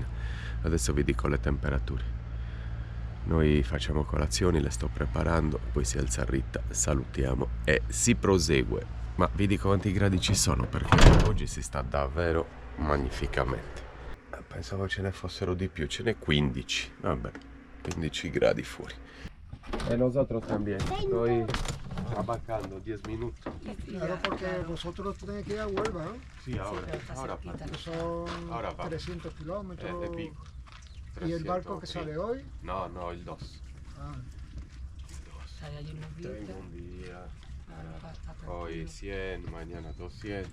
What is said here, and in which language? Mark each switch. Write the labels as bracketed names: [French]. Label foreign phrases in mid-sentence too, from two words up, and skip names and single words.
[Italian] Adesso vi dico le temperature. Noi facciamo colazioni, le sto preparando, poi si alza Rita, salutiamo e si prosegue. Ma vi dico quanti gradi ci sono perché oggi si sta davvero magnificamente. Pensavo ce ne fossero di più, ce n'è 15, vabbè, 15 gradi fuori. [Spanish] E nosotros también, estoy trabajando 10 minutos. Claro, porque vosotros tenéis que ir a Huelva, ¿no? Sí, ahora Que son Ahora va. 300 kilómetros. de pico. ¿Y el barco que 300, sale sí. hoy? No, el 2. Ah, Tengo un día, hoy 100, mañana 200.